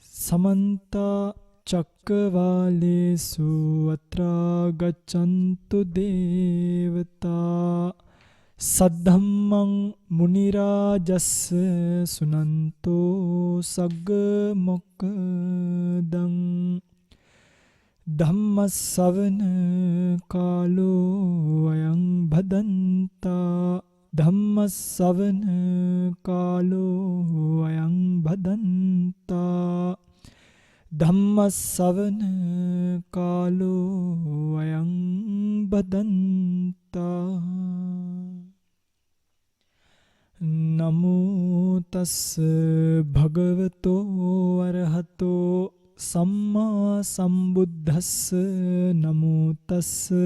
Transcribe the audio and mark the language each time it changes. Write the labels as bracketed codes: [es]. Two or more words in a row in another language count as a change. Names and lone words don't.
[pi] समन्त चक्रवालेषु अत्रा गच्छन्तु देवता सद्धम्मं मुनिराजस्स सुनन्तो सग्गमोक्खदं धम्मස්සවන කාලෝ අයං භදන්තා ධම්මස්සවන කාලෝ අයං භදන්තා ධම්මස්සවන කාලෝ අයං භදන්තා නමෝ තස්ස භගවතෝ අරහතෝ සම්මා සම්බුද්දස්ස නමෝ තස්ස